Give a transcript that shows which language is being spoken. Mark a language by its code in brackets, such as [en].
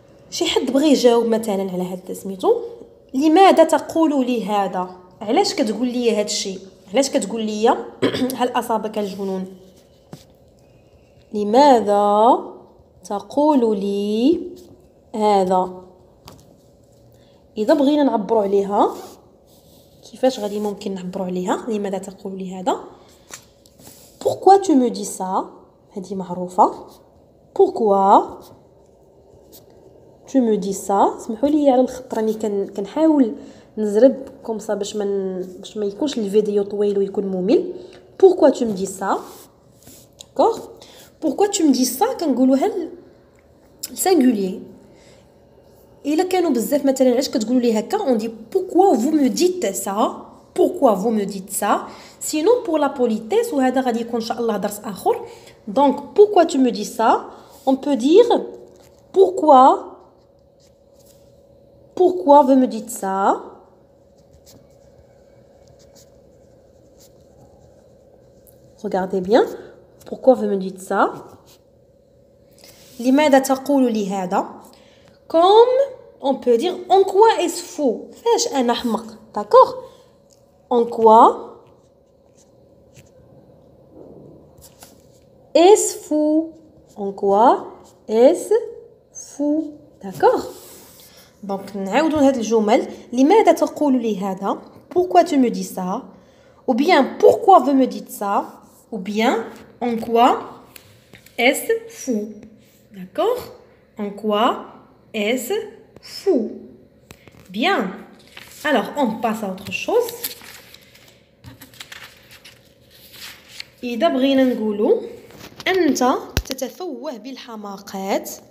[ar] شي حد بغى يجاوب مثلا على هذا سميتو لماذا تقول لي هذا؟ علاش كتقول لي هذا الشيء؟ علاش كتقول لي هل اصابك الجنون؟ لماذا تقول لي هذا؟ إذا بغينا نعبروا عليها كيفاش غادي ممكن نعبروا عليها لماذا تقول لي هذا؟ [fr] pourquoi tu me dis ça؟ [ar] هذه معروفة. [fr] pourquoi tu me dis ça؟ [ar] سمحوا لي على الخط راني كنحاول نزرب كومصا باش ما يكونش الفيديو طويل ويكون ممل. [fr] pourquoi tu me dis ça؟ d'accord. pourquoi tu me dis ça [ar] كنقولوها [fr] singulier. [ar] إلا كانوا بزاف مثلا علاش كتقولوا لي هكا [fr] on dit pourquoi vous me dites ça. pourquoi vous me dites ça. sinon pour la politesse [ar] وهذا غادي يكون ان شاء الله درس اخر. [fr] donc pourquoi tu me dis ça, on peut dire pourquoi vous me dites ça. regardez bien. pourquoi vous me dites ça. [ar] لماذا تقول لي هذا. [fr] comme on peut dire en quoi est-ce fou. [ar] فاش انا حمق. [fr] d'accord. en quoi est-ce fou. en quoi est-ce fou. d'accord. [ar] donc نعاودوا هاد الجمل. لماذا تقول لي هذا. [fr] pourquoi tu me dis ça. ou bien pourquoi vous me dites ça. ou bien en quoi est-ce fou. d'accord. en quoi est-ce fou. bien. alors on passe à autre chose. [ar] إذا بغينا نقولوا أنت تتفوه بالحماقات.